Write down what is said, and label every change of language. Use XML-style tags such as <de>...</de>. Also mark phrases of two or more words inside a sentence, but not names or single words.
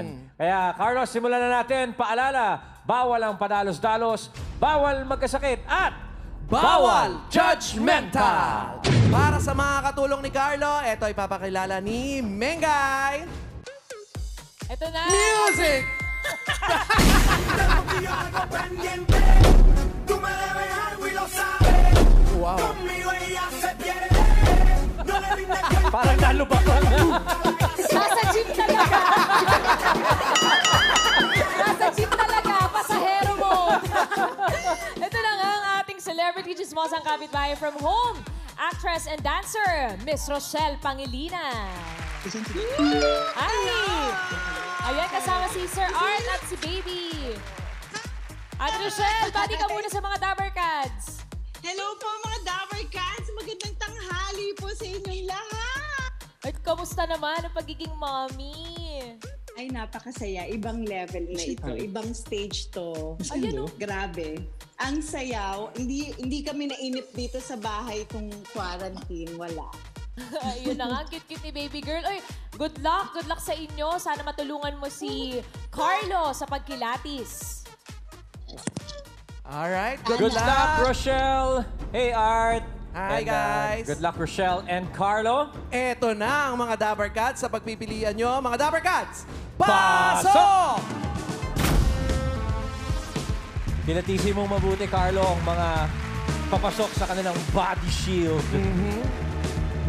<tl>Kaya, Carlos, simulan na natin. Paalala, bawal ang padalos-dalos, bawal magkasakit, at Bawal Judgmental! Para sa mga katulong ni Carlo, ito ay papakilala ni Mengay. Ito na. Music!</tl> <es>Te lo digo algo pendiente, tú me debes algo y lo sabes.</es> <tl>Wow.</tl> <es>Conmigo ella se pierde, no le rinde cuenta.</es> <tl>parang nalubak lang. Nasa jeep talaga. Nasa jeep talaga. Pasahero mo. Ito na nga ang ating celebrity chismosang kapitbahay</tl> <en>from home.</en> <tl>Actress and dancer, Miss Rochelle Pangilinan. Ay! Ayan, kasama si Sir Art at si Baby. At Rochelle, bati ka muna sa mga Dabber Cats. Hello po mga Dabber Cats! Magandang tanghali po sa inyong lahat! At kamusta naman ang pagiging mommy? Ay, napakasaya. Ibang level na ito. Ibang stage to. Ayun, oh. Grabe. Ang sayaw. Hindi kami nainip dito sa bahay kung quarantine. Wala. Ayun na nga, ang cute-cute ni baby girl. Oy,</tl> <en>good luck</en> <tl>sa inyo. Sana matulungan mo si Carlo sa pagkilatis. Alright,</tl> <en>Good luck, Rochelle. Hey, Art. Hi, guys. Good luck, Rochelle and Carlo.</en> <tl>Eto na ang mga Dabber Cats sa pagpipilian nyo. Mga Dabber Cats, pasok! Pinatisin mong mabuti, Carlo, ang mga papasok sa kanilang body shield.</tl>